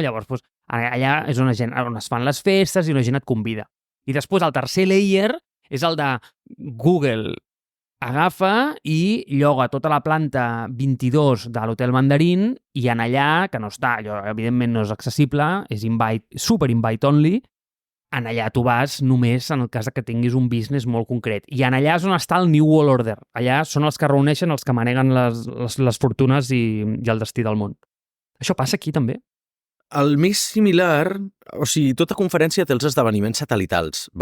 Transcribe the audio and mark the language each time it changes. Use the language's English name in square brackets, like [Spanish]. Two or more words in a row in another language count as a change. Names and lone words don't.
[Catalan] Llavors, doncs, allà és on es fan les festes i la gent et convida. I després, el tercer layer és el de Google agafa i lloga tota la planta 22 de l'Hotel Mandarín i en allà, que no està, allò evidentment no és accessible, és super [English] invite only, [Catalan] en allà tu vas només en el cas que tinguis un business molt concret. I en allà és on està el New World Order. Allà són els que reuneixen els que maneguen les fortunes i el destí del món. Això passa aquí també? El més similar, o sigui, tota conferència té els esdeveniments satelitals, val?